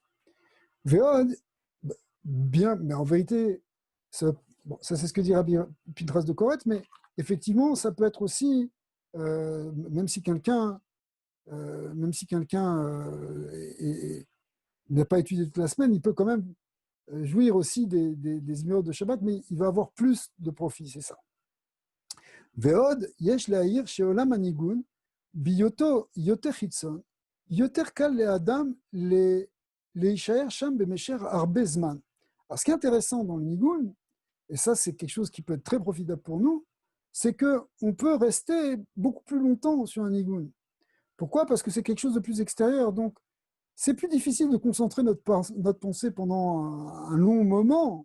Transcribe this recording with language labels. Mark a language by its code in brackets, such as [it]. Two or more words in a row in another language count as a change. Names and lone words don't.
[fr] Véod, bien, mais en vérité, bon, ça c'est ce que dit Rabbi Pinchas de Koret, mais effectivement, ça peut être aussi, même si quelqu'un n'a pas étudié toute la semaine, il peut quand même jouir aussi des humeurs de Shabbat, mais il va avoir plus de profit, c'est ça. [he] ועוד, יש לעיר שעולם הניגון, בהיותו יותר חיצון, יותר קל לאדם להשאר שם במשך הרבה זמן. [fr] Alors, ce qui est intéressant dans le nigun, et ça c'est quelque chose qui peut être très profitable pour nous, c'est qu'on peut rester beaucoup plus longtemps sur un nigun. Pourquoi? Parce que c'est quelque chose de plus extérieur, donc c'est plus difficile de concentrer notre pensée pendant un long moment.